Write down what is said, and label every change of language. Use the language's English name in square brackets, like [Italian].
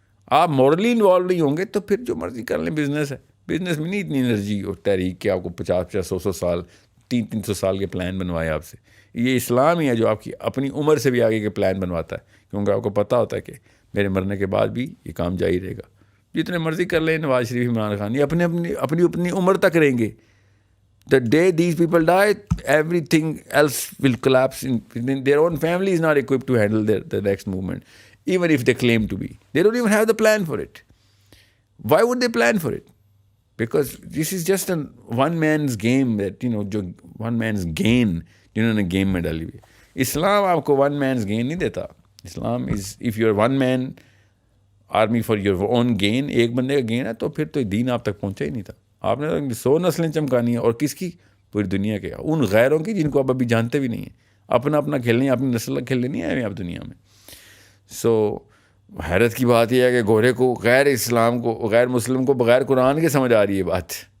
[Urdu] آپ morally involve نہیں ہوں گے تو پھر جو مرضی کر لیں. بزنس ہے, بزنس میں نہیں اتنی انرجی اور تحریک کہ آپ کو 50 100 سال 300 سال کے پلان بنوائے آپ سے. یہ اسلام ہی ہے جو آپ کی اپنی عمر سے بھی آگے کے پلان بنواتا ہے, کیونکہ آپ کو پتہ ہوتا ہے کہ میرے مرنے کے بعد بھی یہ کام جاری رہے گا. جتنے مرضی کر لیں نواز شریف, عمران خان, یہ اپنی عمر تک رہیں گے. [English] The day these people die, everything else will collapse. Their own family is not equipped to handle the next movement, even if they claim to be. They don't even have the plan for it. Why would they plan for it? Because this is just a one man's game, that جو one man's gain [Urdu] جنہوں نے game میں ڈالی ہوئی. اسلام آپ کو [English] one man's gain [Urdu] نہیں دیتا. اسلام [English] is if you're one man army for your own gain, [Urdu] ایک بندے کا گین ہے, تو پھر تو دین آپ تک پہنچا ہی نہیں تھا. آپ نے 100 نسلیں چمکانی ہیں, اور کس کی؟ پوری دنیا کے, ان غیروں کی جن کو آپ ابھی جانتے بھی نہیں ہیں. اپنا کھیلنی ہے, اپنی نسل کھیلنے نہیں آئے آپ دنیا میں. سو حیرت کی بات یہ ہے کہ گورے کو غیر اسلام کو, غیر مسلم کو بغیر قرآن کے سمجھ آ رہی ہے بات.